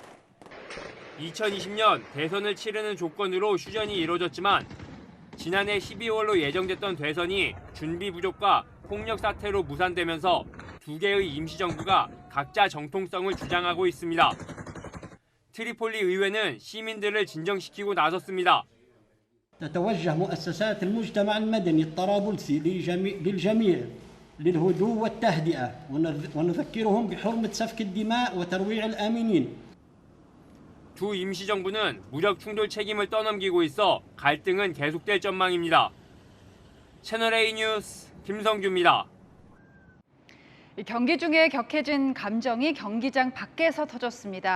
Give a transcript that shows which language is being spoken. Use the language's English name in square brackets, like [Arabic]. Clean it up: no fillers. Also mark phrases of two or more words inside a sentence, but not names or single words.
[Korean] 2020년 대선을 치르는 조건으로 휴전이 이뤄졌지만 지난해 12월로 예정됐던 대선이 준비 부족과 폭력 사태로 무산되면서 두 개의 임시정부가 각자 정통성을 주장하고 있습니다. 트리폴리 의회는 시민들을 진정시키고 나섰습니다. [Arabic] تتوجه مؤسسات المجتمع المدني الطرابلسي للجميع للهدوء والتهدئة ونذكرهم بحرمة سفك الدماء وترويع الآمنين. [Korean] 두 임시정부는 무력 충돌 책임을 떠넘기고 있어 갈등은 계속될 전망입니다. 채널A 뉴스 김성규입니다. 경기 중에 격해진 감정이 경기장 밖에서 터졌습니다.